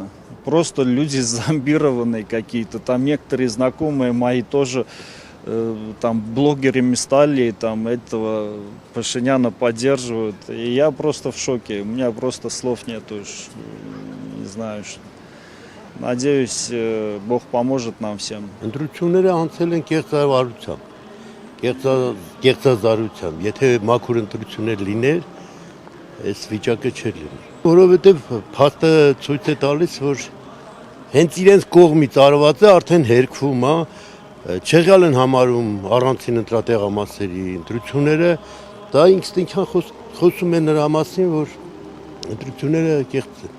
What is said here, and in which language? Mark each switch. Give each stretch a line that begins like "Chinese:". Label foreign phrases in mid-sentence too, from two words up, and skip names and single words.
Russian: Просто люди зомбированные какие-то. Там некоторые знакомые мои тоже там блогерами стали, там этого Пашиняна поддерживают. И я просто в шоке. У меня просто слов нету. Не знаю, что. Надеюсь, Бог поможет нам всем.
Armenian: Ընտրությունները անցել են կեղծազարությամբ, եթե մաքուր ընտրություններ լիներ, այս վիճակը չէր լինի։ Որովհետև փաստը ցույց է տալիս, որ հենց իրենց կողմից արված է, արդեն հերքվում է, չեղյալ են համարում առանցին ընտրատեղամասերի ընտրությունները, դա ինքնին խոսում է նրա մասին, որ ընտրությունները կեղծ են։